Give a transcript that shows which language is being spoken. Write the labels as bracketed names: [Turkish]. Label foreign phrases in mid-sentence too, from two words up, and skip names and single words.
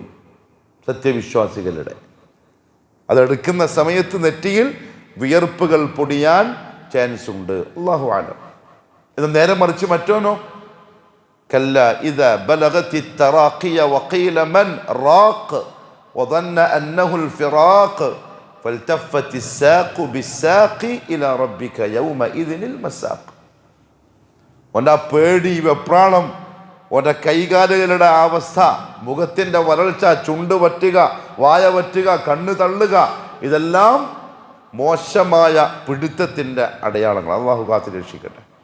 [Malayalam] സത്യവിശ്വാസികളുടെ അതെടുക്കുന്ന സമയത്ത് നെറ്റിയിൽ വിയർപ്പുകൾ പൊടിയാൻ ചാൻസ് ഉണ്ട്. [Arabic] الله أعلم. [Malayalam] ഇത് നേരെ മറിച്ച് മറ്റോനോ, [Arabic] كلا إذا بلغت التراقي وقيل من راق വظن انه الفراق فالتفت الساق بالساق الى ربك يومئذ المساق. [Malayalam] ഓൻ്റെ പേടി, വെപ്രാളം, ഓൻ്റെ കൈകാലുകളുടെ അവസ്ഥ, മുഖത്തിൻ്റെ വരൾച്ച, ചുണ്ട് വറ്റുക, വായ വറ്റുക, കണ്ണ് തള്ളുക, ഇതെല്ലാം മോശമായ പിടുത്തത്തിൻ്റെ അടയാളങ്ങൾ. അള്ളാഹു കാത്ത് രക്ഷിക്കട്ടെ.